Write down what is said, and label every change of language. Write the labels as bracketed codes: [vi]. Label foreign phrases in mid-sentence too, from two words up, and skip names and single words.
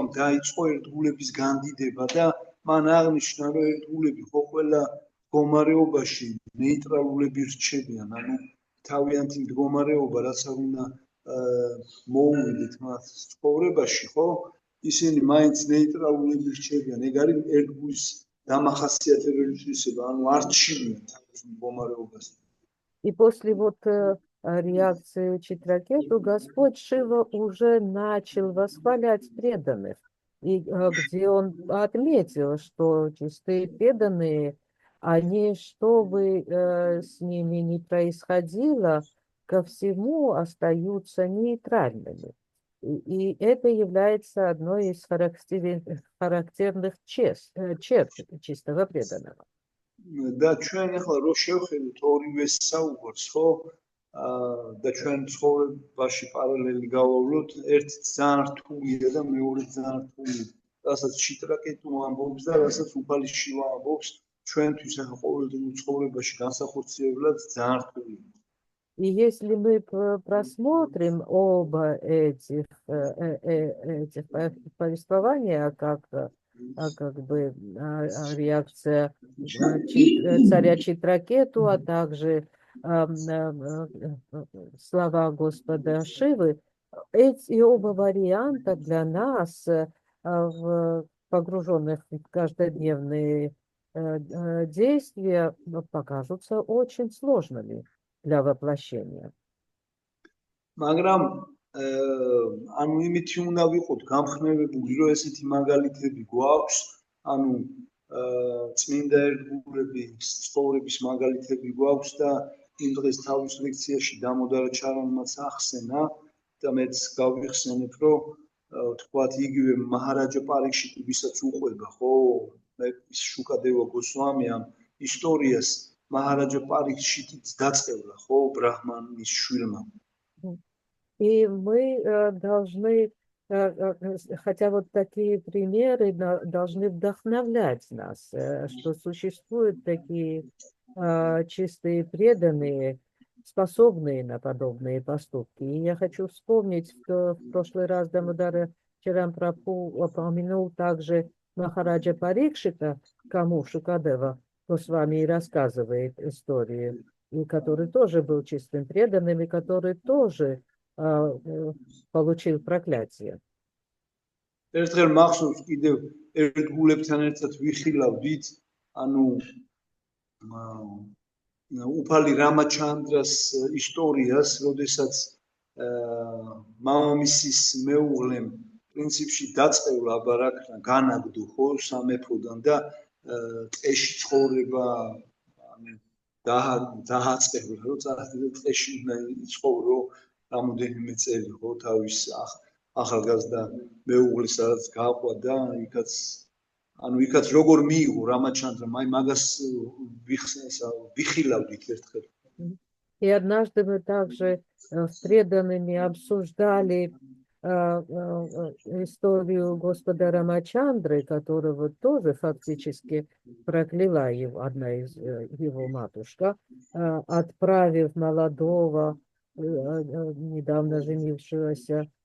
[ka] დაიწყო ერთგულების განდიდება და მან აღნიშნა რომ ერთგულები ხო ყველა მდგომარეობაში ნეიტრალურები რჩებიან, ანუ თავიანთი მდგომარეობა რაც არ უნდა მოუვიდეთ მათ ცხოვრებაში, ხო ისინი მაინც ნეიტრალურები რჩებიან. ეგ არის ერთგულის დამახასიათებელი თვისება, ანუ არ რჩებიან თავის მდგომარეობას. [ru] И после вот реакции Читракету Господь Шива уже начал восхвалять преданных, и где он отметил, что чистые преданные, они, что бы с ними ни происходило, ко всему остаются нейтральными. И это является одной из характерных черт чистого преданного. [ka] და ჩვენ ახლა რო შევხედოთ ორივე საუბარს, ხო? და ჩვენ ცხოვრებაში პარალელი გავავლოთ, ერთი ძალიან რთულია და მეორე ძალიან რთულია. რასაც შიტრაკეტუ ამბობს და რასაც უფალი შივა ამბობს, ჩვენთვის ახლა ყოველდღიურ ცხოვრებაში განსახორციებლად ძალიან რთულია. [ru] И если мы просмотрим оба этих повествования, как бы реакция царя Читракету, а также слова Господа Шивы, эти оба варианта для нас, погруженных в каждодневные действия, покажутся очень сложными для воплощения. [ka] მაგრამ ანუ იმით უნდა ვიყოთ გამხნევებული, რომ ესეთი მაგალითები გვაქვს, ანუ წმინდა ერთგულების ცხოვრების მაგალითები გვაქვს და იმ დღეს თავის ლექციაში დამოდარა ჩარანმაც ახსენა და მეც გავიხსენებ, რომ თქვათ იგივე მაჰარაჯა პარიქშიტი, ვისაც უყვება, ხო, ის შუკადევა გოსვამი ამ ისტორიას Махараджа Парикшитიც დაწყევლა, ხო, ბრაჰმანის შვილმა. [ru] И мы должны, хотя вот такие примеры должны вдохновлять нас, что существуют такие чистые преданные, способные на подобные поступки. И я хочу вспомнить, что в прошлый раз Дамодара Чаранпрабху упомянул также Махараджа Парикшита, кому Шукадева Госвами и рассказывает историю, и который тоже был чистым преданным, и который тоже получил проклятие. [ka] ერთხელ მახსოვს კიდევ ერთ გულებთან ერთად ვიხილავდით, ანუ უფალი რამაჩანდრას ისტორიას, როდესაც მამამისის მეუღლემ პრინციპში დაწყევლა აბარაკნა, განაგდო ხო სამეფოდან და ტყეში ცხოვრება დააწყევლა, რომ ტყეში უნდა იცხოვრო რამოდენიმე წელი ხო თავის ახალგაზრდა მეუღლის სადაც გაყვა და იქაც როგორ მიიღო რამაჩანდრამ, აი მაგას ვიხილავდით ერთხელ. [ru] И однажды мы также с преданными обсуждали историю Господа Рамачандры, которого тоже фактически прокляла одна из его матушка, отправив молодого, недавно женившегося